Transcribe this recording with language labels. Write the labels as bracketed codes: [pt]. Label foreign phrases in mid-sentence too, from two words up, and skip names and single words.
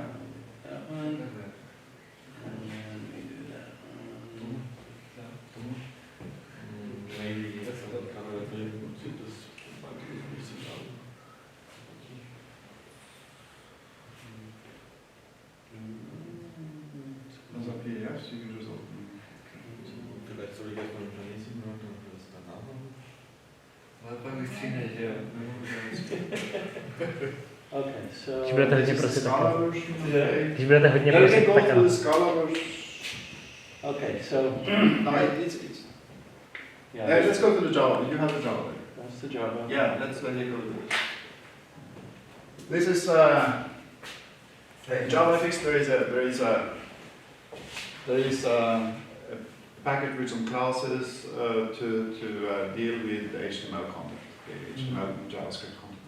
[en] That one, and then we do that one. Maybe that's a little kind of thing. Those are PDFs, you can just open. [de] Vielleicht soll ich erstmal ein Planeten machen und das danach machen. [en] Okay, so. [cs] Když budete hodně [en] This is [cs] prosit, tak [en] Scala version. Okay. [cs] když budete hodně [en] Yeah, we [cs] prosit, [en] can go [cs] tak [en] through [cs] ano. [en] the Scala version. Okay, so. No, it's Yeah, let's go to the Java. You have the Java there. that's the Java. Yeah, let's take a look at this. This is JavaFX. There is a package with some classes to deal with the HTML content, the HTML and JavaScript content.